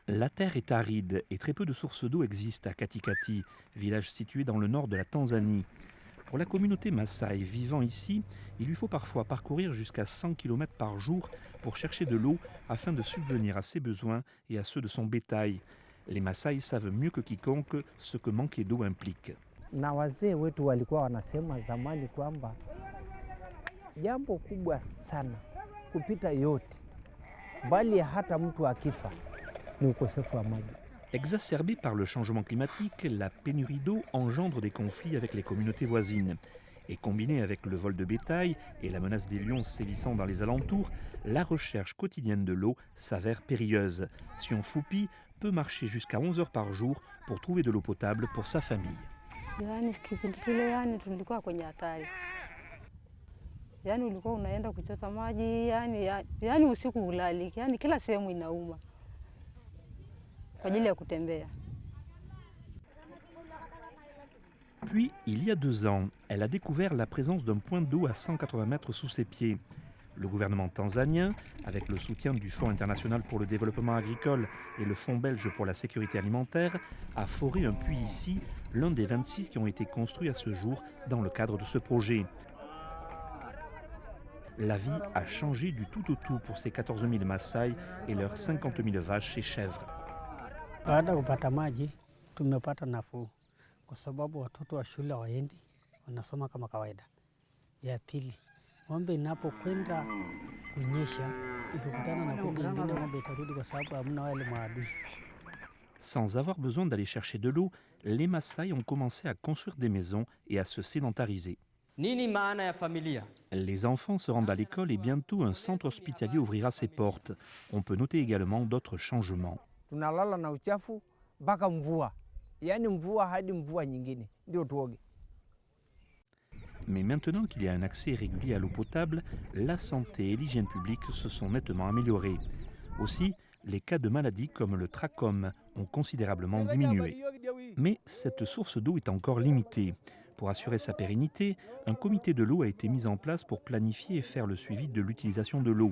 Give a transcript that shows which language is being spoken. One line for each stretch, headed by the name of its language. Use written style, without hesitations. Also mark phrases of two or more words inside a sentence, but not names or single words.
French: terre est aride et très peu de sources d'eau existent à Katikati, village situé dans le nord de la Tanzanie. Pour la communauté Maasai vivant ici, il lui faut parfois parcourir jusqu'à 100 km par jour pour chercher de l'eau afin de subvenir à ses besoins et à ceux de son bétail. Les Maasai savent mieux que quiconque ce que manquer d'eau implique.
Swahili: Na wazee wetu walikuwa wanasema zamani kwamba jambo kubwa sana kupita yote bali hata mtu akifa ni ukosefu wa maji.
French: Exacerbée par le changement climatique, la pénurie d'eau engendre des conflits avec les communautés voisines. Et combinée avec le vol de bétail et la menace des lions sévissant dans les alentours, la recherche quotidienne de l'eau s'avère périlleuse. Sion Fupi peut marcher jusqu'à 11 heures par jour pour trouver de l'eau potable pour sa famille.
Swahili: Kipindi kile tulikuwa kwenye hatari. Ulikuwa unaenda kuchota maji, usiku ulali, kila sehemu inauma. Kwa ajili ya kutembea.
French: Puis, il y a 2 ans, elle a découvert la présence d'un point d'eau à 180 mètres sous ses pieds. Le gouvernement tanzanien, avec le soutien du Fonds international pour le développement agricole et le Fonds belge pour la sécurité alimentaire, a foré un puits ici, l'un des 26 qui ont été construits à ce jour dans le cadre de ce projet. La vie a changé du tout au tout pour ces 14 000 Maasai et leurs 50 000 vaches et chèvres.
Swahili: Baada kupata maji tumepata nafuu kwa sababu watoto wa shule waendi wanasoma kama kawaida. Ya pili, ng'ombe inapokwenda kunyesha ikikutana na kundi lingine ng'ombe itarudi kwa sababu hamna wale maadui.
French: Sans avoir besoin d'aller chercher de l'eau, les Maasai ont commencé à construire des maisons et à se sédentariser.
Swahili: Nini maana ya familia?
French: Les enfants se rendent à l'école et bientôt un centre hospitalier ouvrira ses portes. On peut noter également d'autres changements.
Swahili: Tunalala na uchafu mpaka mvua. Yaani mvua hadi mvua nyingine ndio tuoge.
French: Mais maintenant qu'il y a un accès régulier à l'eau potable, la santé et l'hygiène publique se sont nettement améliorées. Aussi, les cas de maladies comme le trachome ont considérablement diminué. Mais cette source d'eau est encore limitée. Pour assurer sa pérennité, un comité de l'eau a été mis en place pour planifier et faire le suivi de l'utilisation de l'eau.